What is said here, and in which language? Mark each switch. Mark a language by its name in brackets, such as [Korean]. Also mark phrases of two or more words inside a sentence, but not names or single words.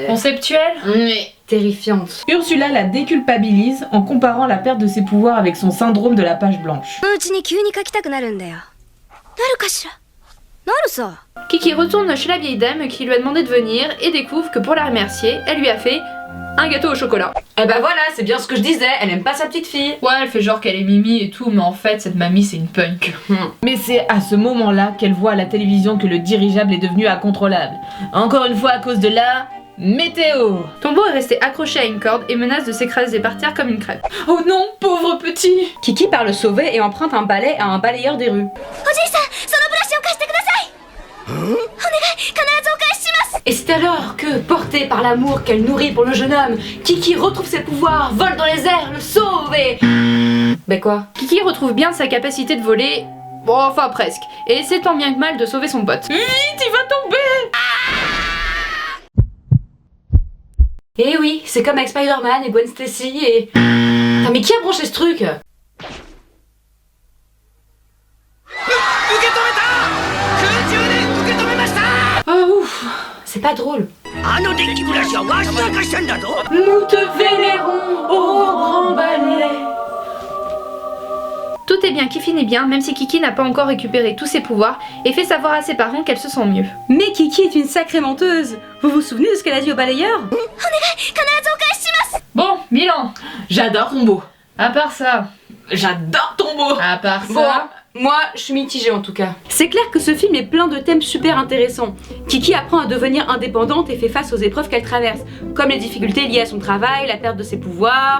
[French] Conceptuel? terrifiante. Ursula la déculpabilise en comparant la perte de ses pouvoirs avec son syndrome de la page blanche. [Japanese] うちに急に描きたくなるんだよなるかしらなるさ [French] Kiki retourne chez la vieille dame qui lui a demandé de venir et découvre que pour la remercier, elle lui a fait un gâteau au chocolat. Eh ben voilà, c'est bien ce que je disais, elle aime pas sa petite fille. Ouais, elle fait genre qu'elle est mimi et tout, mais en fait, cette mamie, c'est une punk. Mais c'est à ce moment-là qu'elle voit à la télévision que le dirigeable est devenu incontrôlable. Encore une fois à cause de la... météo. Tombo est resté accroché à une corde et menace de s'écraser par terre comme une crêpe. Oh non, pauvre petit. Kiki part le sauver et emprunte un balai à un balayeur des rues. [Japanese] おじいさんそのブラシを貸してくださいお願い必ずお返しします [French] Et c'est alors que, portée par l'amour qu'elle nourrit pour le jeune homme, Kiki retrouve ses pouvoirs, vole dans les airs, le sauve et... Ben quoi? Kiki retrouve bien sa capacité de voler, bon, enfin presque, et essaie tant bien que mal de sauver son pote. Vite, il va tomber. Eh oui, c'est comme avec Spider-Man et Gwen Stacy et... Putain, mais qui a branché ce truc? Ah ouf, c'est pas drôle. [Japanese] あのデッキブラシはわしが貸したんだぞ [French] Nous te vénérons au grand balai. Tout est bien qui finit bien, même si Kiki n'a pas encore récupéré tous ses pouvoirs et fait savoir à ses parents qu'elle se sent mieux. Mais Kiki est une sacrée menteuse. Vous vous souvenez de ce qu'elle a dit au balayeur? [Japanese] 必ずお返しします [French] Bon, Milan, J'adore Tombo. à part ça, J'adore Tombo. à part ça... Bon, moi, je suis mitigée en tout cas. C'est clair que ce film est plein de thèmes super intéressants. Kiki apprend à devenir indépendante et fait face aux épreuves qu'elle traverse, comme les difficultés liées à son travail, la perte de ses pouvoirs.